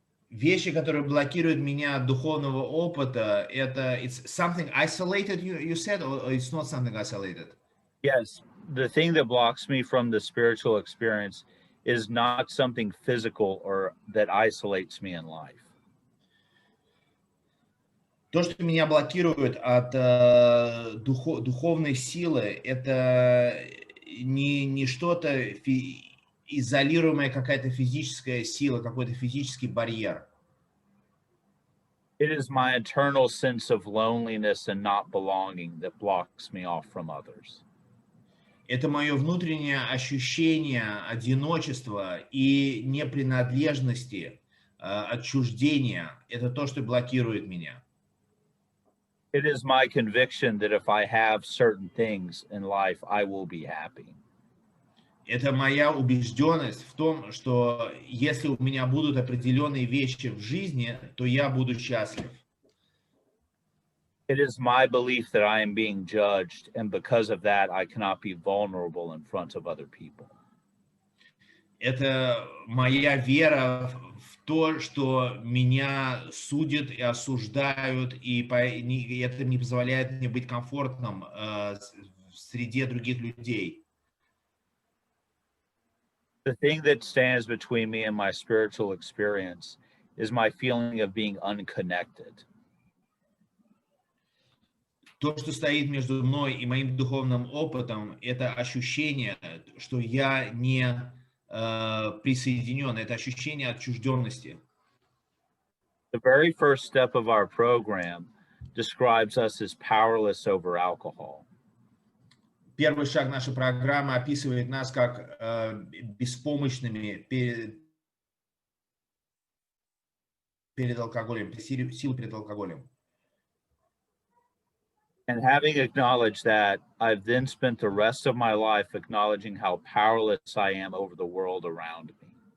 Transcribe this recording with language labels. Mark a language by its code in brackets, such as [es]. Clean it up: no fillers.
[ru] Вещи, которые блокируют меня от духовного опыта, это [en] it's something isolated, you said, or it's not something isolated? Yes, the thing that blocks me from the spiritual experience is not something physical or that isolates me in life. [ru] То, что меня блокирует от духовной силы, это не что-то изолируемая какая-то физическая сила, какой-то физический барьер. [en] It is my internal sense of loneliness and not belonging that blocks me off from others. [ru] Это мое внутреннее ощущение одиночества и непринадлежности, отчуждения. Это то, что блокирует меня. [en] It is my conviction that if I have certain things in life, I will be happy. [ru] Это моя убежденность в том, что если у меня будут определенные вещи в жизни, то я буду счастлив. [en] It is my belief that I am being judged, and because of that, I cannot be vulnerable in front of other people. [ru] Это моя вера в то, что меня судят и осуждают, и это не позволяет мне быть комфортным в среде других людей. [en] The thing that stands between me and my spiritual experience is my feeling of being unconnected. [ru] То, что стоит между мной и моим духовным опытом, это ощущение, что я не присоединен, это ощущение отчужденности. [en] The very first step of our program describes us as powerless over alcohol. [ru] Первый шаг нашей программы описывает нас как беспомощными перед алкоголем, силу перед алкоголем. [en] And having acknowledged that, I've then spent the rest of my life acknowledging how powerless I am over the world around me.